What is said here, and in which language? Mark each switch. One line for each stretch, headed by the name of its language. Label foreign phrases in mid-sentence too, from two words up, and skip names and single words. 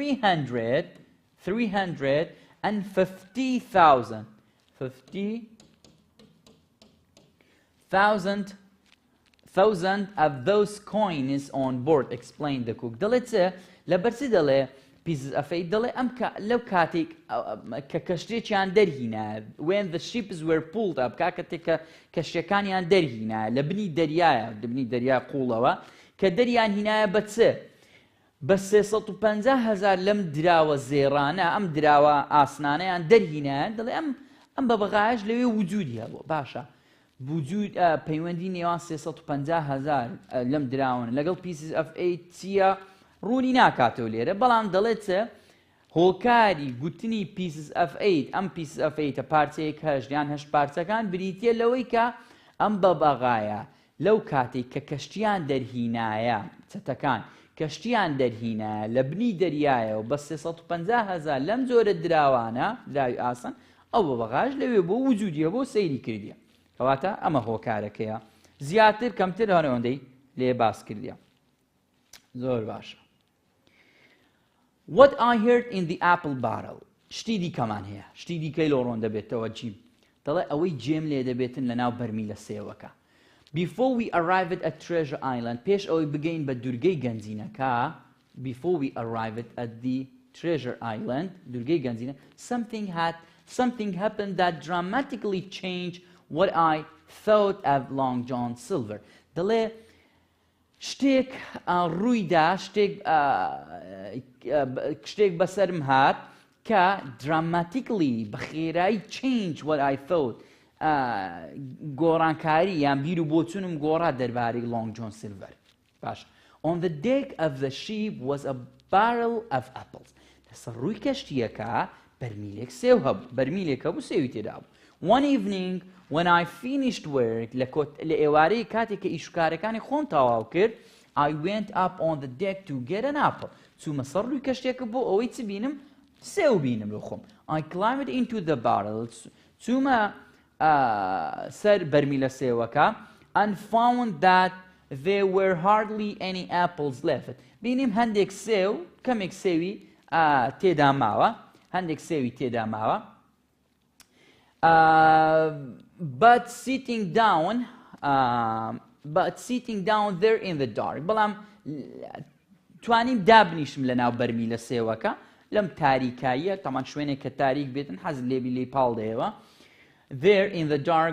English: 350,000 of those coins on board explained the cook
Central Kurdish: دەڵێ لەبەرچی دەڵێ
English: pieces of 8
Central Kurdish: دەڵێ ئەم لەو کاتێک کە کەشتێکیان دەرهینە
English: when the ships were pulled up
Central Kurdish: کاتێک کە کەشتەکانیان دەرهینە لە بنی دەریای قوڵەوە کە دەریان هینایە بە چ بە 350,000 لەم دراوە زێڕانە ئەم دراوە ئاسنانەیان دەرهینایە دەڵێ ئەم بەبەغایش لەوێ وجودی هەبوو باشە وجود پەیوەندی نێوان 350,000 لەم دراون لەگەڵ
English: pieces of 8
Central Kurdish: چییە ڕوونی ناکاتەوە لێرە بەڵام دەڵێت چ هۆکاری گوتنی
English: pieces of 8
Central Kurdish: ئەم
English: pieces of 8
Central Kurdish: پارچەیەک هەشت یان هەشت پارچەکان بریتیە لەوەی کە ئەم بەبەغایە لەو کاتێک کە کەشتیان دەرهینایە چەتەکان کەشتیان دەرهینایە لە بنی دەریایەوە بە 350,000 لەم جۆرە دراوانە دراوی ئاسان ئەو بەبەغاش لەوێ بۆ وجودیە بۆ سەیری کردیە کەواتە ئەمە هۆکارەکەیە زیاتر کەمتر هەنەوەندەی لێ باس کردیە زۆر باشە
English: What I heard in the apple barrel
Central Kurdish: شتی دیکەمان هەیە شتی دیکەی لۆڕۆن دەبێتەوە جیم دەڵێ ئەوەی جێم لێ دەبێتن لە ناو بەرمیلە سێوەکە
English: Before we arrived at Treasure Island
Central Kurdish: پێش ئەوەی بگەین بە دوورگەی گەنجینەکە
English: Before we arrived at the Treasure Island
Central Kurdish: دوورگەی گەنجینە
English: something happened that dramatically changed what I thought of Long John Silver
Central Kurdish: دەڵێ شتێک ڕوویدا شتێک بەسەرم هات کە dramatically بەخێرایی
English: change what I thought
Central Kurdish: گۆڕانکاری یان بیر و بۆچوونم گۆڕا دەربارەی Long John Silver باش
English: On the deck of the ship was a barrel of apples
Central Kurdish: لەسەر ڕووی کەشتیەکە بەرمیلێک سێو هەبوو بەرمیلێک هەبوو سێوی تێدا بوو
English: One evening when I finished work
Central Kurdish: لە ئێوارەی کاتێک کە ئیشوکارەکانی خۆم تەواو کرد
English: I went up on the deck to get an apple
Central Kurdish: چوومە سەر ڕووی کەشتێکە بۆ ئەوەی چ بینم سێو بینم لە خۆم
English: I climbed into the barrel
Central Kurdish: چوومە سەر بەرمیلە سێوەکە
English: and found that there were hardly any apples left
Central Kurdish: بینیم هەندێک سێو کەمێک سێوی تێدا ماوە هەندێک سێوی تێدا ماوە
English: but sitting down there in the dark
Central Kurdish: بەڵام توانیم دابنیشم لە ناو بەرمیلە سێوەکە لەم تاریکاییە تەمان شوێنێک کە تاریک بێتن حەز لێبی لێی پاڵ دەیەوە
English: there in the dark